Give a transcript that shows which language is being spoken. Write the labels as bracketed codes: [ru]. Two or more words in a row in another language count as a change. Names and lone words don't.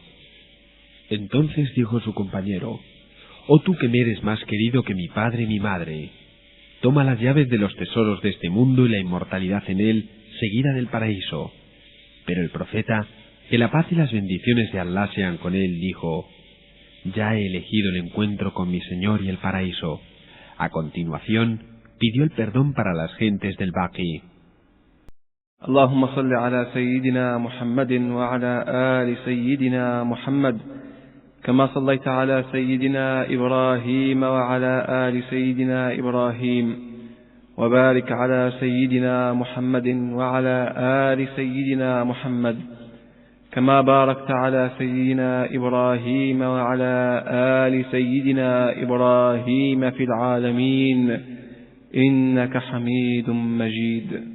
[es] Entonces dijo su compañero: «Oh tú que me eres más querido que mi padre y mi madre, toma las llaves de los tesoros de este mundo y la inmortalidad en él, seguida del paraíso». Pero el profeta, que la paz y las bendiciones de Allah sean con él, dijo: «Ya he elegido el encuentro con mi Señor y el paraíso». A continuación, pidió el perdón para las gentes del Baqi. [ar] اللهم صل على سيدنا محمد وعلى آل سيدنا محمد كما صليت على سيدنا إبراهيم وعلى آل سيدنا إبراهيم وبارك على سيدنا محمد وعلى آل سيدنا محمد كما باركت على سيدنا إبراهيم وعلى آل سيدنا إبراهيم في العالمين إنك حميد مجيد.